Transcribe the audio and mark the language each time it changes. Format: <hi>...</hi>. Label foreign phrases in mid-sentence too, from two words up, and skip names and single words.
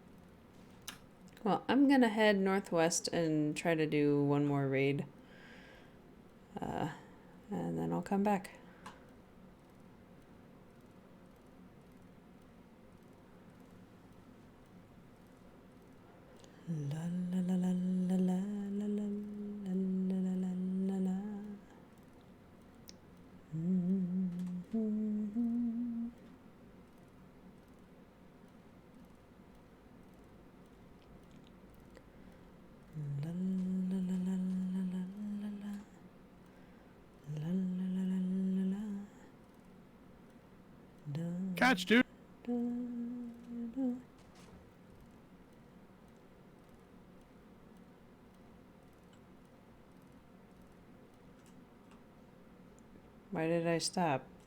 <en>Well, I'm gonna head northwest and try to do one more raid. then I'll come back. La la la la la la la la la la la la la. La la la la la la la la. La la la la la la. Da, Catch, dude. da, da. Why did I stop?</en>